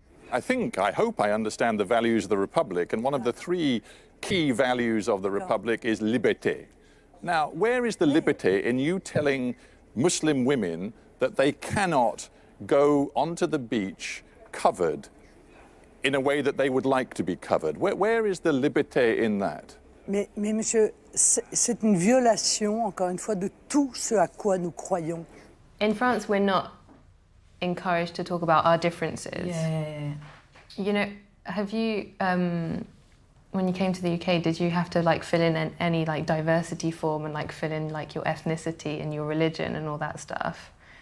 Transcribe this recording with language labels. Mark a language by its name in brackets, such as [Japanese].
[English] I hope I understand the values of the Republic, and one of the three key values of the Republic is liberté. Now, where is the liberté in you telling Muslim women that they cannot go onto the beach covered in a way that they would like to be covered? Where is the liberté in that? [French] Mais monsieur, c'est une violation, encore une fois, de tout ce à quoi nous croyons. [English] In France, we're not encouraged to talk about our differences. Yeah. You know, have you, when you came to the UK, did you have to like fill in any like diversity form and like fill in like your ethnicity and your religion and all that stuff?